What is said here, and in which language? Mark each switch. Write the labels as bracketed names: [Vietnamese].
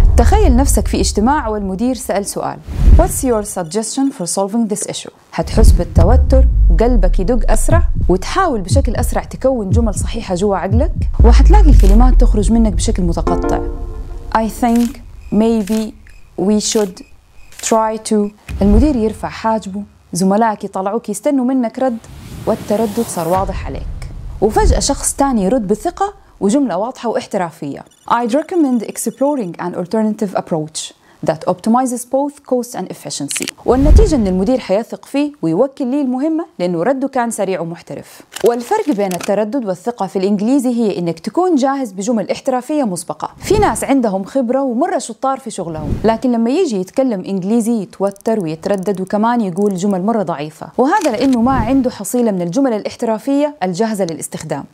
[Arabic] تخيل نفسك في اجتماع والمدير سأل سؤال [English] What's your suggestion for solving this issue؟ [Arabic] هتحس بالتوتر وقلبك يدق أسرع وتحاول بشكل أسرع تكون جمل صحيحة جوا عقلك، وهتلاقي الكلمات تخرج منك بشكل متقطع. [English] I think, maybe, we should, try to. [Arabic] المدير يرفع حاجبه، زملائك يطلعوك يستنوا منك رد، والتردد صار واضح عليك. وفجأة شخص تاني يرد بثقة وجملة واضحة واحترافية. [English] I'd recommend exploring an alternative approach that optimizes both cost and efficiency. [Arabic] والنتيجة إن المدير حيثق فيه ويوكل ليه المهمة لأنه رده كان سريع ومحترف. والفرق بين التردد والثقة في الإنجليزي هي إنك تكون جاهز بجمل احترافية مسبقة. في ناس عندهم خبرة ومرة شطار في شغلهم، لكن لما يجي يتكلم إنجليزي يتوتر ويتردد وكمان يقول جمل مرة ضعيفة، وهذا لأنه ما عنده حصيلة من الجمل الاحترافية الجاهزة للاستخدام.